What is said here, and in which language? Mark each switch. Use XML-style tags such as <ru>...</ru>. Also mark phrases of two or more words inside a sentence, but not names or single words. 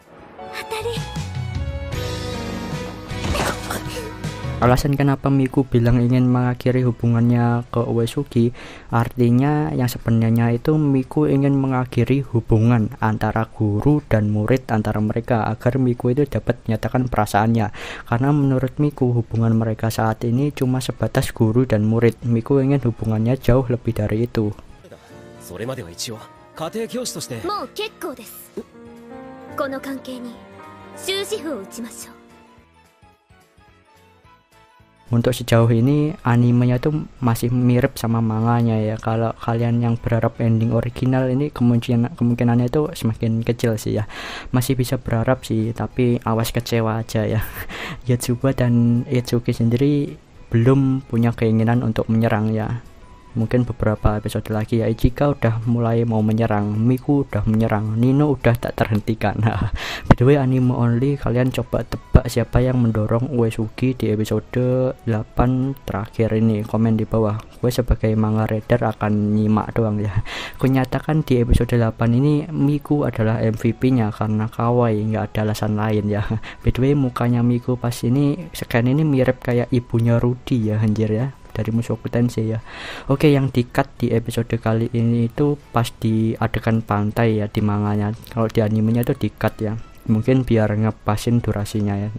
<id>Alasan kenapa Miku bilang ingin mengakhiri hubungannya ke Uesugi, artinya yang sebenarnya itu Miku ingin mengakhiri hubungan antara guru dan murid antara mereka agar Miku itu dapat menyatakan perasaannya. Karena menurut Miku hubungan mereka saat ini cuma sebatas guru dan murid. Miku ingin hubungannya jauh lebih dari itu.</id> <ja>それまでは一応家庭教師として。もう結構です。この関係に終止符を打ちましょう。</ja> <id>Untuk sejauh ini animenya tuh masih mirip sama manganya ya. Kalau kalian yang berharap ending original ini kemungkinannya itu semakin kecil sih ya. Masih bisa berharap sih, tapi awas kecewa aja ya. Yotsuba dan Itsuki sendiri belum punya keinginan untuk menyerang ya. Mungkin beberapa episode lagi ya. Ichika udah mulai mau menyerang, Miku udah menyerang, Nino udah tak terhentikan. Nah,</id> <en>by the way anime only,</en> <id>kalian coba tebak siapa yang mendorong Uesugi di episode 8 terakhir ini. Komen di bawah. Gue sebagai</id> <en>manga reader</en> <id>akan nyimak doang ya. Kunyatakan di episode 8 ini Miku adalah MVP-nya karena kawaii, nggak ada alasan lain ya.</id> <en>By the way</en> <id>mukanya Miku pas ini scan ini mirip kayak ibunya Rudy ya, anjir ya, dari Mushoku Tensei ya. Oke, yang di-cut di episode kali ini itu pas di adegan pantai ya di manganya. Kalau di animenya itu di-cut ya. Mungkin biar ngepasin durasinya ya.</id>